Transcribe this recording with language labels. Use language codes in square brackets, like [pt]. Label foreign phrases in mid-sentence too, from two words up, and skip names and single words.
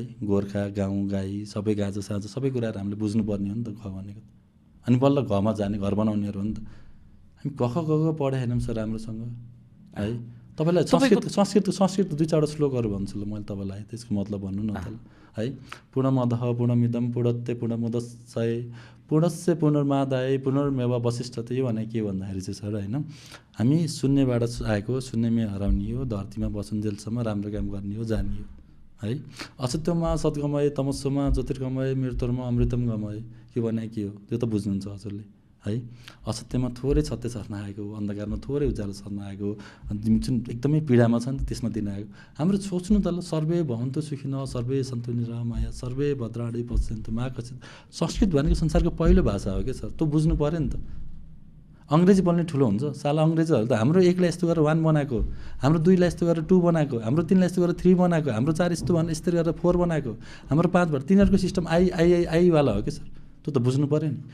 [ne] गोर्खा गाउँ गाई सबै गाजा साजा सबै कुराहरू हामीले बुझ्नुपर्ने हो नि त ग भनेको। अनि बल्ल घमा जाने घर बनाउनेहरू हो नि त हामी। ग पढेनौँ सर राम्रोसँग है। तपाईँलाई संस्कृत 2-4 श्लोकहरू भन्छु ल मैले तपाईँलाई त्यसको मतलब भन्नु न त है। [sa] पूर्णमदः पूर्णमिदं पूर्णते पूर्णमुदच्यते पूर्णस्य पूर्णमादाय पुनर्मेवावशिष्यते। [ne] यो भने के भन्दाखेरि चाहिँ सर होइन हामी शून्यबाट आएको शून्यमै हराउने हो धरतीमा बसुन्जेलसम्म राम्रो काम गर्ने हो जाने हो है। [sa] असत्यमा सद्गमय तमस्समा ज्योतिर्गमय मृत्युमा अमृतम गमय। [ne] के भने के हो त्यो त बुझ्नुहुन्छ हजुरले है। असत्यमा थोरै सत्य छर्न आएको हो अन्धकारमा थोरै उज्यालो छर्न आएको हो जुन एकदमै पीडामा छ नि त्यसमा दिन आएको। हाम्रो सोच्नु त ल [sa] सर्वे भवन्तु सुखिनः सर्वे सन्तु निरामया सर्वे भद्राणि पश्यन्तु मा कश्चित्। [ne] संस्कृत भनेको संसारको पहिलो भाषा हो क्या सर। त्यो बुझ्नु पऱ्यो नि त। अङ्ग्रेजी बोल्ने ठुलो हुन्छ साला अङ्ग्रेजीहरू त हाम्रो 1लाई यस्तो गरेर 1 बनाएको हाम्रो 2लाई यस्तो गरेर 2 बनाएको हाम्रो 3लाई यस्तो गरेर 3 बनाएको हाम्रो 4 यस्तो यस्तरी गरेर 4 बनाएको हाम्रो 5 भएर तिनीहरूको सिस्टम आई वाला हो कि सर। त्यो त बुझ्नु पऱ्यो नि।